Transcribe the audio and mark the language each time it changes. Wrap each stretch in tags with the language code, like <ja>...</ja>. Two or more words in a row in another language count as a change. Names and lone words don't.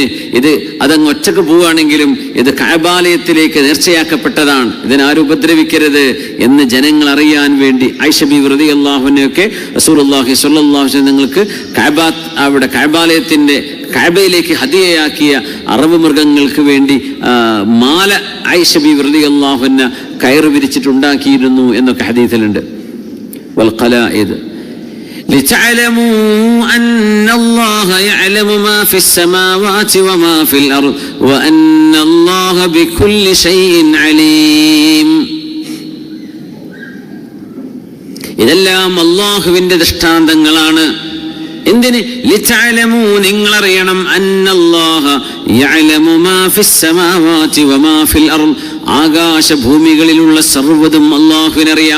<ml>ഇത് അതങ്ങ് ഒറ്റക്ക് പോവുകയാണെങ്കിലും ഇത് കഅബാലയത്തിലേക്ക് നേർച്ചയാക്കപ്പെട്ടതാണ്, ഇതിനാരും ഉപദ്രവിക്കരുത് എന്ന് ജനങ്ങൾ അറിയാൻ വേണ്ടി ആയിഷ ബീവി റളിയല്ലാഹു അൻഹയൊക്കെ</ml> <ar>رسول الله صلى الله عليه وسلم</ar> <ml>നിങ്ങൾക്ക് അവിടെ കഅബാലയത്തിന്റെ കഅബയിലേക്ക് ഹദിയയാക്കിയ അറബ് മൃഗങ്ങൾക്ക് വേണ്ടി മാല ആയിഷ ബീവി</ml> <ar>رضي الله عنها</ar> <ml>കയറ് വിരിച്ചിട്ടുണ്ടാക്കിയിരുന്നു എന്നൊക്കെ ഹദീസിലുണ്ട്.</ml> <ar>والقلائد لتعلموا أن الله يعلم ما في السماوات وما في الأرض وأن الله بكل شيء عليم.</ar> <ml>ഇതെല്ലാം അല്ലാഹുവിന്റെ ദൃഷ്ടാന്തങ്ങളാണ്. എന്തിന്?</ml> <ar>ലിതഅലമൂ, നിങ്ങളറിയണം, أن الله يعلم ما في السماوات وما في الأرض,</ar> <ml>ആകാശഭൂമികളിലുള്ള സർവ്വതും അല്ലാഹുവിനറിയാം.</ml>